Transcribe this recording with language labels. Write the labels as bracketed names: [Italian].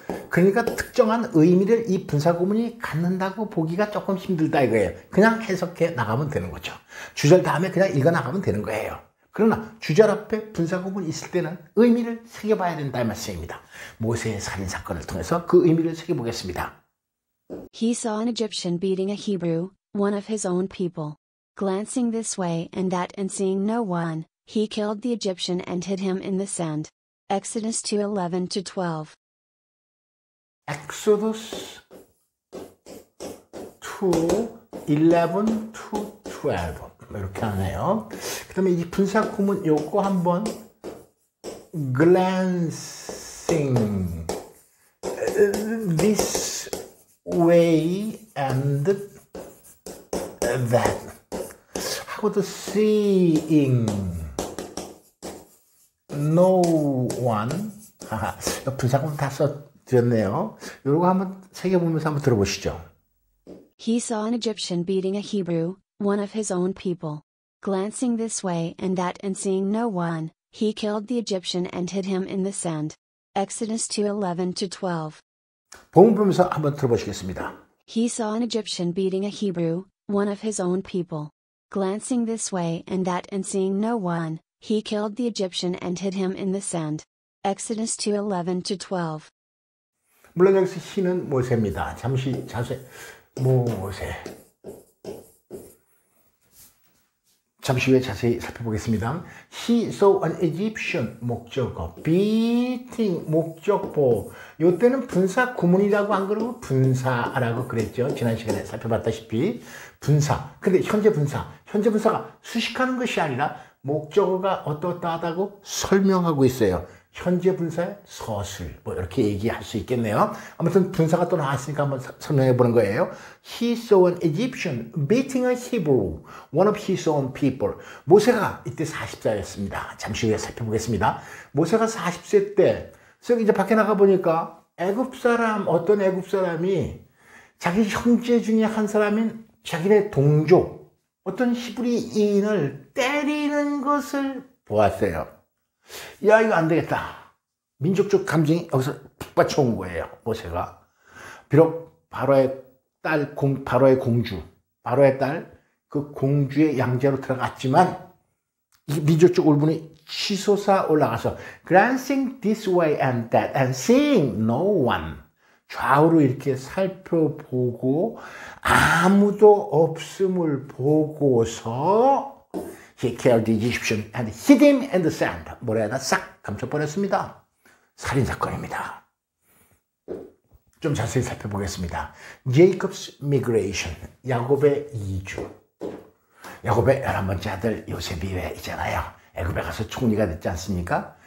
[Korean] 그러니까 특정한 의미를 이 분사구문이 갖는다고 보기가 조금 힘들다 이거예요. 그냥 해석해 나가면 되는 거죠. 주절 다음에 그냥 읽어 나가면 되는 거예요. 그러나 주절 앞에 분사구문이 있을 때는 의미를 새겨봐야 된다 이 말씀입니다. 모세의 살인사건을 통해서 그 의미를 새겨보겠습니다. [English] He saw an Egyptian beating a Hebrew, one of his own people. Glancing this way and that and seeing no one, he killed the Egyptian and hid him in the sand. Exodus 2:11-12. [Korean] Exodus 2:11-12 이렇게 하네요. 그 다음에 이 분사구문 요거 한번 [English] glancing this way and that [Korean] 하고도 [English] seeing no one [Korean] 분사구문 다 써드렸네요. 요거 한번 새겨보면서 한번 들어보시죠. [English] He saw an Egyptian beating a Hebrew, one of his own people. Glancing this way and that and seeing no one, he killed the Egyptian and hid him in the sand. Exodus 2:11-12. [Korean] 본문 보면서 한번 들어보시겠습니다. [English] He saw an Egyptian beating a Hebrew, one of his own people. Glancing this way and that and seeing no one, he killed the Egyptian and hid him in the sand. Exodus 2:11-12. [Korean] 물론 여기서 he는 모세입니다. 잠시 자세 모세. 잠시 후에 자세히 살펴보겠습니다. [English] He saw an Egyptian 목적어, beating 목적보. [Korean] 이때는 분사 구문이라고 안 그러고 분사라고 그랬죠. 지난 시간에 살펴봤다시피 분사. 근데 현재 분사가 수식하는 것이 아니라 목적어가 어떠하다고 설명하고 있어요. 현재 분사의 서술 뭐 이렇게 얘기할 수 있겠네요. 아무튼 분사가 또 나왔으니까 한번 설명해 보는 거예요. [English] He saw an Egyptian beating a Hebrew, one of his own people. [Korean] 모세가 이때 40세였습니다. 잠시 후에 살펴보겠습니다. 모세가 40세 때 이제 밖에 나가 보니까 어떤 애굽 사람이 자기 형제 중에 한 사람인 자기네 동족 어떤 히브리인을 때리는 것을 보았어요. 야, 이거 안 되겠다. 민족적 감정이 여기서 푹 받쳐온 거예요, 모세가. 비록 바로의 딸, 바로의 공주, 바로의 딸, 그 공주의 양자로 들어갔지만, 이 민족적 울분이 치솟아 올라가서, [English] glancing this way and that, and seeing no one. [Korean] 좌우로 이렇게 살펴보고, 아무도 없음을 보고서, [English] He killed the Egyptian and hid him in the sand. [Korean] 모래에다 싹 감춰버렸습니다. 살인사건입니다. 좀 자세히 살펴보겠습니다. [English] Jacob's migration. [Korean] 야곱의 이주. 야곱의 11번째 아들 요셉이 왜 있잖아요. 애굽에 가서 총리가 됐지 않습니까?